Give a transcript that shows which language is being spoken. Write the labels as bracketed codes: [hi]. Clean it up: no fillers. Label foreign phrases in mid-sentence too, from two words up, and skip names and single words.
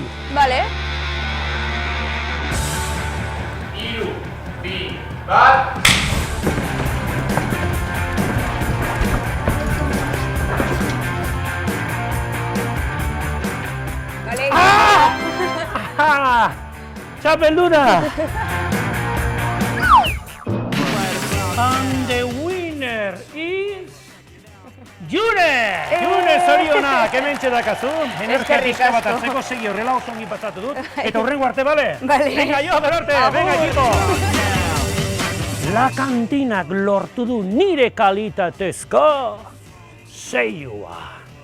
[eu] Bale. Bale. Ah! Txapelduna! [en] And the winner is... [eu] June! June zorionak, hementxe dakazun. Energia Eskerrik pixka bat asko. hartzeko segi horrela oso ongi pasatu dut. Eta hurrengo arte, bale? Bale. Venga, jo, berarte, [es] venga, equipo! [eu] La kantinak lortu du nire kalitatezko seilua.